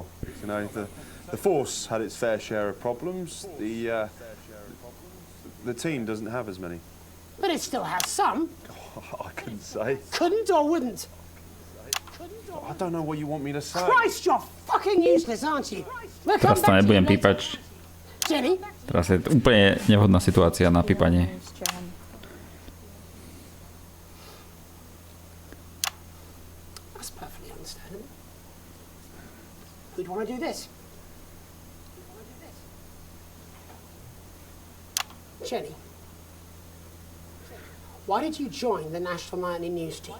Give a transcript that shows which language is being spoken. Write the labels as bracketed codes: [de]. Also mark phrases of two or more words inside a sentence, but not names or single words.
[en] You know, the force had its fair share of problems. The team doesn't have as many. But it still has some. I couldn't say. Couldn't or wouldn't? I don't know what you want me to say. Christ, you're fucking useless, aren't you? We'll come [sk] Teraz to [en] back to [sk] nebudem [en] you later. [sk] pípať. Jenny? Teraz je úplne nevhodná situácia na pípanie. [en] That's perfectly understandable. Who'd want to do this? Jenny, why did you join the National Nightly News team?